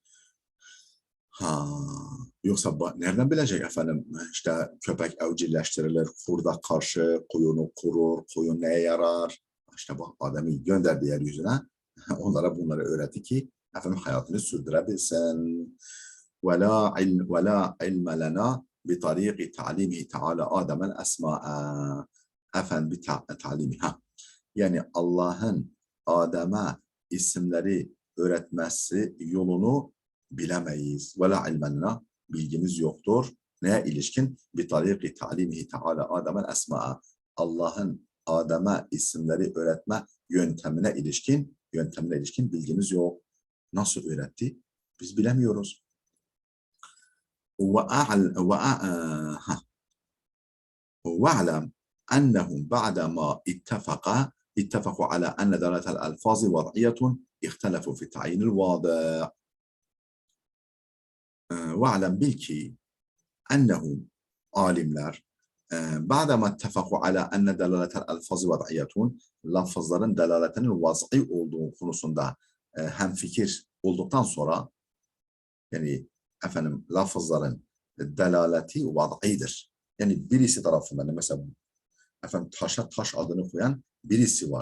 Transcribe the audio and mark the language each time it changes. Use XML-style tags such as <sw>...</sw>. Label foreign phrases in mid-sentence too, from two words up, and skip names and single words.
<tr>Yoksa nereden bilecek işte köpek evcilleştirilir, kurda karşı koyunu korur, koyun neye yarar? İşte bu adamı gönderdi yeryüzüne, onlara bunları öğretti ki hayatını sürdürebilsin.</tr> <ar>وَلَا عِلْمَ لَنَا بِطَرِيقِ تَعْلِيمِهِ تَعَالَى آدَمَ الْأَسْمَاءَ بِتَعْلِيمِهَا.</ar> <tr>Yani Allah'ın Adem'e isimleri öğretmesi yolunu bilemeyiz.</tr> <ar>وَلَا عِلْمَنَا</ar> <tr>bilgimiz yoktur. Neye ilişkin?</tr> <ar>بِطَرِيقِ تَعْلِيمِهِ تَعَالَى آدَمَ الْأَسْمَاءَ</ar> <tr>Allah'ın Adem'e isimleri öğretme yöntemine ilişkin bilgimiz yok. Nasıl öğretti? Biz bilemiyoruz.</tr> <ar>وَاعْلَمْ أنهم بعدما اتفقوا على أن دلالة الألفاظ وضعية اختلفوا في تعيين الواضع.</ar> <tr>وَاعْلَمْ bil ki أنهم alimler</tr> <ar>بعدما اتفقوا على أن دلالة الألفاظ وضعية</ar> <tr>lafızların delaletinin vaz'i olduğu konusunda hemfikir olduktan sonra yani lafızların delaleti vaz'idir. Yani birisi tarafından mesela taşa taş adını koyan birisi var.</tr>